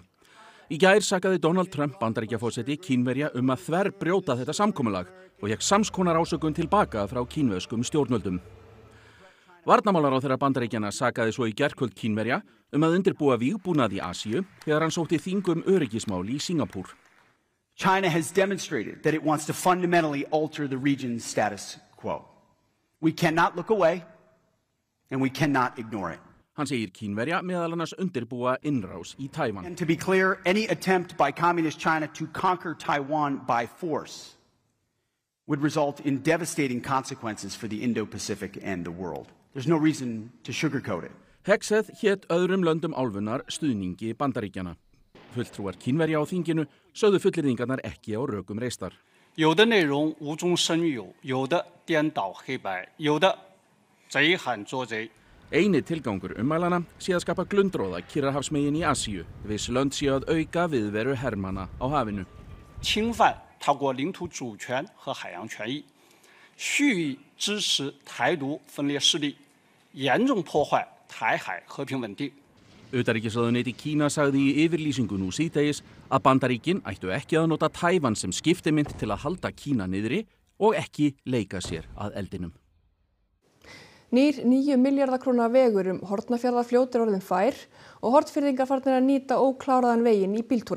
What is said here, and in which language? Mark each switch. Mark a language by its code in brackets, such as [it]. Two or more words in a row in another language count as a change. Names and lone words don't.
[is] Í gær sakaði Donald Trump Bandaríkjaforseti Kínverja að þverbrjóta þetta samkomulag og fékk samskonar ásökun tilbaka frá kínverskum stjórnvöldum. Varnarmálaráðherra Bandaríkjanna sakaði svo í gærkvöld Kínverja að undirbúa vígbúnað í Asíu þegar hann sótti þing öryggismál í Singapúr. [en] China has demonstrated that it wants to fundamentally alter the region's status quo. We cannot look away and we cannot ignore it. [is] Hann segir Kínverja meðal annars undirbúa innrás í Tævan. [en] And to be clear, any attempt by communist China to conquer Taiwan by force would result in devastating consequences for the Indo-Pacific and the world. There's no reason to sugarcoat it. [is] Hegseth hét öðrum löndum álfunnar stuðningi Bandaríkjanna. Fulltrúar Kínverja á þinginu sögðu fullyrðingarnar ekki á rökum reistar. [zh] 有的内容无中生有，有的颠倒黑白，有的贼喊捉贼。 [is] Eini tilgangur ummælana sé að skapa glundroða Kyrrahafsmegin í Asíu, viss lönd sé að auka viðveru hermanna á hafinu. [zh] 侵犯他国领土主权和海洋权益，蓄意支持台独分裂势力，严重破坏台海和平稳定。 [is] Utanríkisráðuneyti Kína sagði í yfirlýsingu nú síðdegis að Bandaríkin ættu ekki að nota Tævan sem skiptimynt til að halda Kína niðri og ekki leika sér að eldinum. Nýr 9 milljarða króna vegur Hornafjarðarfljót orðinn fær og Hornfirðingar farnir að nýta ókláraðan veginn í bíltúra.